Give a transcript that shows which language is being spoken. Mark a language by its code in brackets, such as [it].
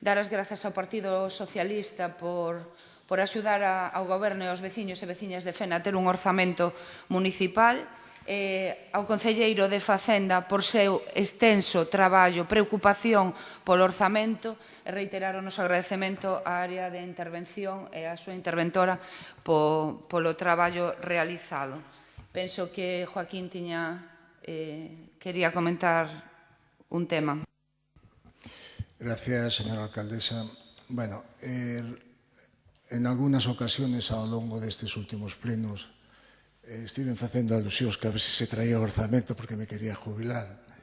[gl] Dar as grazas ao Partido Socialista por axudar ao Goberno e aos veciños e veciñas de Fena a ter un orzamento municipal, ao concelleiro de Facenda por seu extenso traballo, preocupación polo orzamento, e reiterar o noso agradecemento á área de intervención e á súa interventora polo traballo realizado. Penso que Joaquín quería comentar un tema. [es] Gracias, señora alcaldesa. [gl] Bueno, en algunas ocasiones ao longo destes últimos plenos estiven facendo alusións que a ver se traía o orzamento porque me quería jubilar.